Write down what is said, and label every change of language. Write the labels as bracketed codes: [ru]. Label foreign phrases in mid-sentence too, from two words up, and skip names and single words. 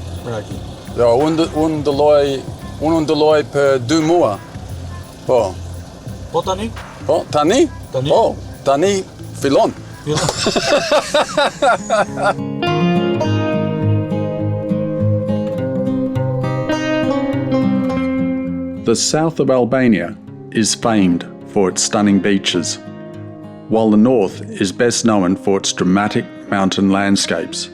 [sq] Raki. Jo, unë ndëlloj për 2 muaj. Po. Po tani? Po, tani? Tani? Po, tani fillon. [en] The south of Albania is famed for its stunning beaches, while the north is best known for its dramatic mountain landscapes.